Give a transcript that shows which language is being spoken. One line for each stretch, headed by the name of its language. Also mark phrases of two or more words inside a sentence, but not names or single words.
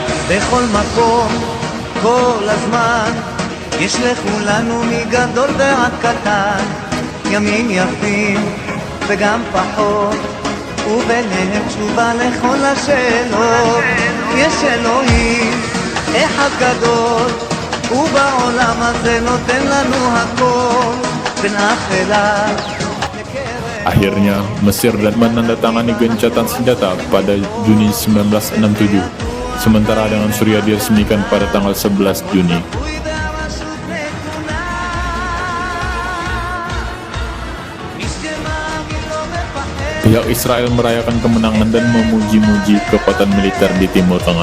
Hebrew: בכל מקום, כל הזמן, יש לכולנו מגדול ועד קטן, ימים יפים וגם פחות, וביניהם תשובה לכל השאלות. יש אלוהים אחד גדול, ובעולם הזה נותן לנו הכל, בין אפלה לקרב.
Indonesian: Akhirnya, Mesir dan menandatangani gencatan senjata pada Juni 1967, sementara dengan Suriah diresmikan pada tanggal 11 Juni. Pihak Israel merayakan kemenangan dan memuji-muji kekuatan militer di Timur Tengah.